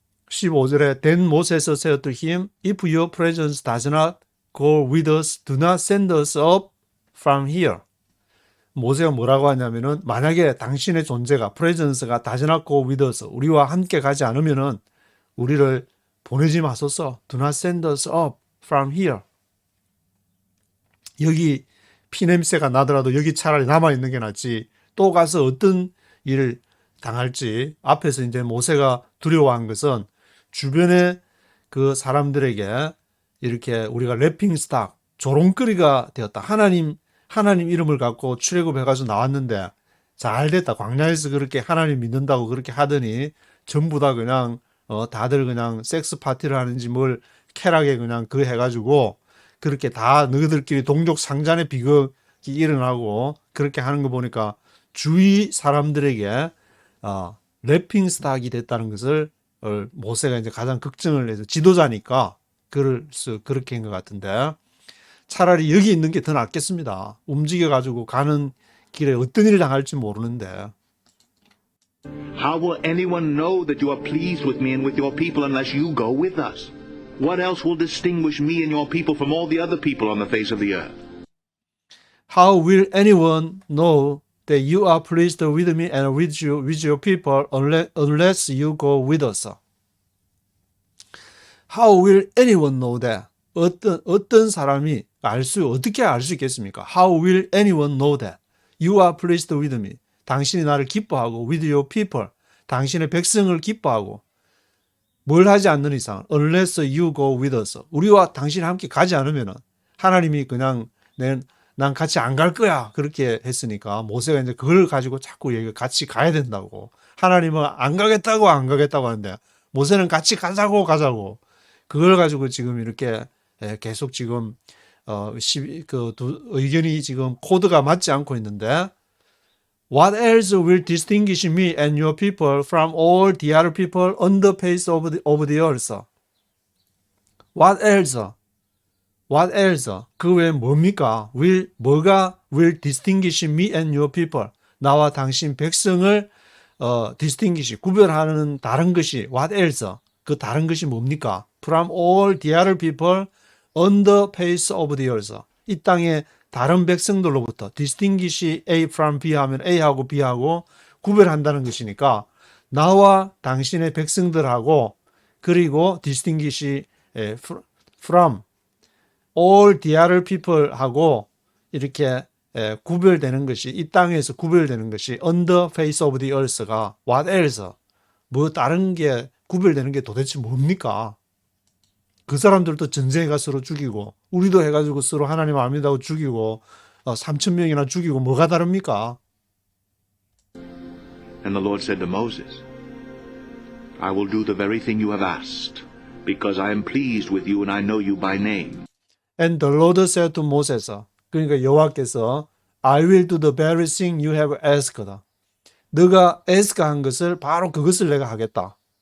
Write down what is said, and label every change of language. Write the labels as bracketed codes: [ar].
[ko] 15절에 [en] Then Moses said to him, If your presence does not go with us, do not send us up from here. [ko] 모세가 뭐라고 하냐면은 만약에 당신의 존재가 presence가 [en] does not go with us, [ko] 우리와 함께 가지 않으면은 우리를 보내지 마소서. [en] Do not send us up from here. [ko] 여기 피냄새가 나더라도 여기 차라리 남아있는 게 낫지. 또 가서 어떤 일을 당할지. 앞에서 이제 모세가 두려워한 것은 주변에 그 사람들에게 이렇게 우리가 래핑 스탁, 조롱거리가 되었다. 하나님 이름을 갖고 출애굽해가지고 나왔는데 잘 됐다. 광야에서 그렇게 하나님 믿는다고 그렇게 하더니 전부 다 그냥 다들 그냥 섹스 파티를 하는지 뭘 쾌락에 그냥 해가지고 그렇게 다 너희들끼리 동족 상잔의 비극이 일어나고 그렇게 하는 거 보니까 주위 사람들에게 래핑 스탁이 됐다는 것을 모세가 이제 가장 걱정을 해서 지도자니까 그렇게 한 것 같은데 차라리 여기 있는 게 더 낫겠습니다. 움직여가지고 가는 길에 어떤 일을 당할지 모르는데. [en] How will anyone know that you are pleased with me and with your people unless you go with us? What else will distinguish me and your people from all the other people on the face of the earth? How will anyone know that you are pleased with me and with your people unless you go with us? How will anyone know that? [ko] 어떤 사람이 어떻게 알 수 있겠습니까? [en] How will anyone know that? You are pleased with me. [ko] 당신이 나를 기뻐하고 [en] with your people. [ko] 당신의 백성을 기뻐하고 뭘 하지 않는 이상 [en] unless you go with us. [ko] 우리와 당신이 함께 가지 않으면 하나님이 그냥 난 같이 안 갈 거야. 그렇게 했으니까 모세가 이제 그걸 가지고 자꾸 같이 가야 된다고. 하나님은 안 가겠다고 하는데 모세는 같이 가자고. 그걸 가지고 지금 이렇게 계속 지금 의견이 지금 코드가 맞지 않고 있는데 [en] What else will distinguish me and your people from all the other people on the face of the earth? What else? What else? [ko] 그 외에 뭡니까? 뭐가 [en] will distinguish me and your people? [ko] 나와 당신 백성을 distinguish, 구별하는 다른 것이 [en] what else? [ko] 그 다른 것이 뭡니까? [en] From all the other people on the face of the earth. [ko] 이 땅의 다른 백성들로부터 [en] distinguish A from B [ko] 하면 A하고 B하고 구별한다는 것이니까 나와 당신의 백성들하고 그리고 [en] distinguish from all the other people [ko] 하고 이렇게 구별되는 것이 이 땅에서 구별되는 것이 [en] on the face of the earth [ko] 가 [en] what else? [ko] 뭐 다른 게 구별되는 게 도대체 뭡니까? 그 사람들도 전쟁에 가 서로 죽이고 우리도 해가지고 서로 하나님 안 믿다고 죽이고 3천 명이나 죽이고 뭐가 다릅니까? [en] And the Lord said to Moses, I will do the very thing you have asked, because I am pleased with you and I know you by name. And the Lord said to Moses, [ko] 그러니까 여호와께서 [en] I will do the very thing you have asked. [ko] 너가 ask 한 것을 바로 그것을 내가 하겠다.